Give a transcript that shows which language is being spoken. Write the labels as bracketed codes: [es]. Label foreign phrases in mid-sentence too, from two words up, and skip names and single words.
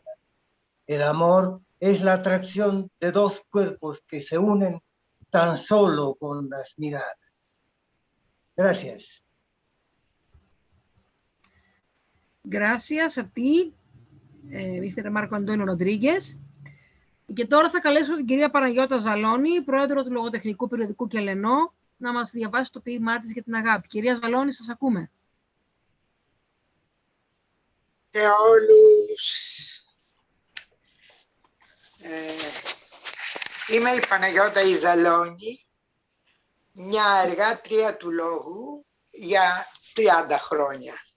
[es] El amor es la atracción de dos cuerpos que se unen tan solo con las miradas. Gracias. Gracias a ti, Mr. [el] Μάρκο Αντώνιο Ροντρίγκες. Και τώρα θα καλέσω την κυρία Παναγιώτα Ζαλώνη, πρόεδρο του λογοτεχνικού περιοδικού Κελενό, να μας διαβάσει το ποίημά της για την αγάπη. Κυρία Ζαλώνη, σας ακούμε. Σε όλους. Είμαι η Παναγιώτα η Ζαλώνη, μια εργάτρια του λόγου για 30 χρόνια.